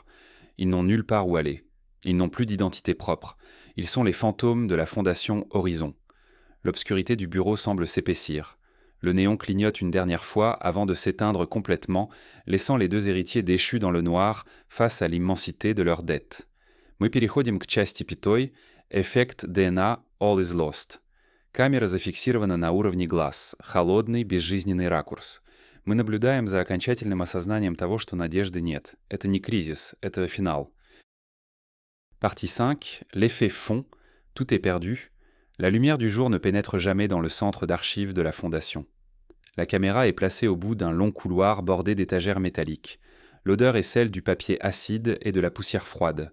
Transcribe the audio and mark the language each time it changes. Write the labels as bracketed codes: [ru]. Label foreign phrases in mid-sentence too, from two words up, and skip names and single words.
[fr] Ils n'ont nulle part où aller. Ils n'ont plus d'identité propre. Ils sont les fantômes de la fondation Horizon. L'obscurité du bureau semble s'épaissir. Le néon clignote une dernière fois avant de s'éteindre complètement, laissant les deux héritiers déchus dans le noir face à l'immensité de leurs dettes. [ru] Мы переходим к части 5. Эффект ДНА [en] All is lost. [ru] Камера зафиксирована на уровне глаз. Холодный, безжизненный ракурс. Мы наблюдаем за окончательным осознанием того, что надежды нет. Это не кризис, это финал. [fr] Partie 5. L'effet fond. Tout est perdu. La lumière du jour ne pénètre jamais dans le centre d'archives de la Fondation. La caméra est placée au bout d'un long couloir bordé d'étagères métalliques. L'odeur est celle du papier acide et de la poussière froide.